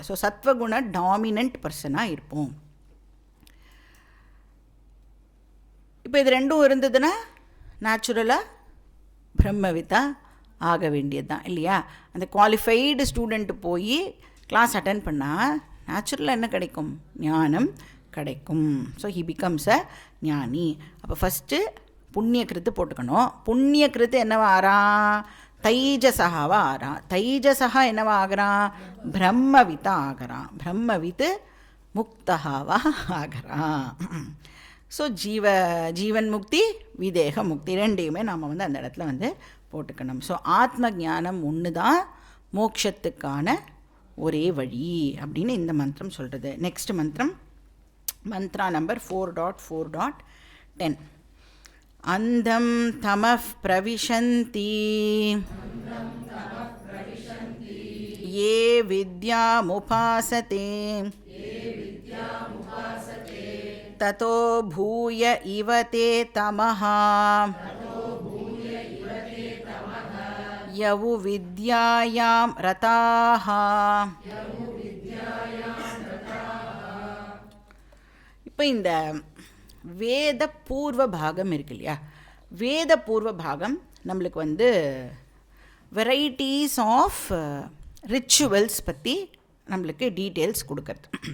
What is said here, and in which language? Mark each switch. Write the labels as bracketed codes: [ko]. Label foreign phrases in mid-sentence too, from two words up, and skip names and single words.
[ta] ஸோ சத்வகுண [en] dominant person [ta] இருப்போம். இப்போ இது ரெண்டும் இருந்ததுன்னா நேச்சுரலாக பிரம்மவித்தா ஆக வேண்டியது தான், இல்லையா? அந்த [en] qualified student [ta] போய் [en] class attend [ta] பண்ணால் நேச்சுரலாக என்ன கிடைக்கும்? ஞானம் கிடைக்கும். [en] So he becomes a jnani. [ta] அப்போ ஃபஸ்ட்டு புண்ணிய கிருத்து போட்டுக்கணும். புண்ணிய கிருத்து என்னவா ஆறான்? தைஜசகாவாக ஆகிறான். தைஜசகா என்னவா ஆகிறான்? பிரம்மவித்தா ஆகிறான். பிரம்மவித்து முக்தகாவாக ஆகிறான். ஸோ ஜீவன் முக்தி, விதேக முக்தி ரெண்டையுமே நாம் வந்து அந்த இடத்துல வந்து போட்டுக்கணும். ஸோ ஆத்ம ஞானம் ஒன்று தான் மோட்சத்துக்கான ஒரே வழி அப்படின்னு இந்த மந்திரம் சொல்கிறது. நெக்ஸ்ட் மந்திரம், [en] mantra number [ta] 4.4.10. [sa] अन्धं तमः प्रविशन्ति ये विद्यामुपासते ततो भूय इव ते तमः यवु विद्यायां रताः. [ta] இப்போ இந்த வேத பூர்வ பாகம் இருக்கு இல்லையா? வேத பூர்வ பாகம் நம்மளுக்கு வந்து [en] varieties of rituals [ta] பற்றி நம்மளுக்கு டீட்டெயில்ஸ் கொடுக்கறது.